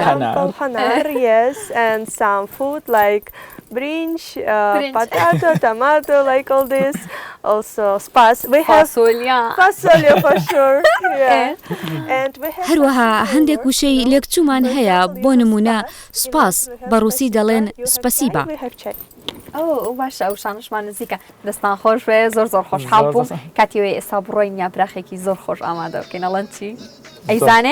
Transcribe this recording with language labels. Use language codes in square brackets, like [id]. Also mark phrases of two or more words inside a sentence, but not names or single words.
[en] brinch, potato, tomato, like all this. Also, spas. We have fasolya for sure. Yeah. And we have. [ckb] هەروەها هەندێک وشەی لێکچوومان هەیە بۆ نمونە سپاس بە ڕووسی دەڵێن سپەسیبە. ئەو باشە ئەو شانشمان نزیکە دەستان خۆش بێ زۆر خۆشحاڵ بووم کاتیوێ ئێستا بڕۆین یابراخێکی زۆر خۆش ئامادە بکەین ئەڵەن چی؟ ئەیزانێ؟